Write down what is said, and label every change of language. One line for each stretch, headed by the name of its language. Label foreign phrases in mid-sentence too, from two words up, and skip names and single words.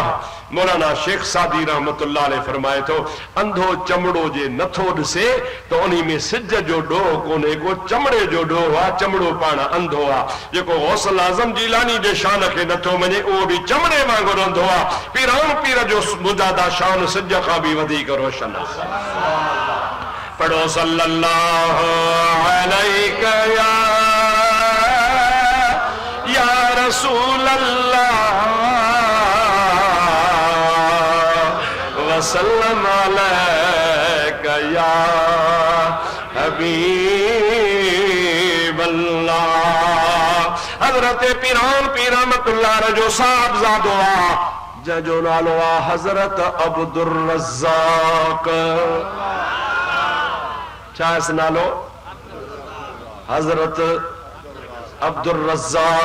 Sindhi: मौलाना शेख सादी
Arabic: رحمة الله عليه
Sindhi: फरमाए थो, अंधो चमड़ो जे नथो ॾिसे त उन्ही में सिज जो ॾोह कोन्हे, को चमड़े जो ॾोह आहे। चमड़ो पाण अंधो आहे। जेको गौसल आज़म जीलानी जे शान खे नथो मञे उहो बि चमड़े वांगुरु अंधो आहे। पीरान पीर जो मुजादा शान सिज खां बि वधीक रोशन आहे।
Arabic: पढ़ो صلى الله عليه يا رسول الله وسلم عليك يا حبيب الله.
Sindhi: हजरत पीरान पीर रहमतुल्लाह जो साहबजादो आहे, जंहिंजो नालो आहे हजरत अब्दुर रज़्ज़ाक़। छा नालो? हजरत अब्दुर रज़्ज़ाक़।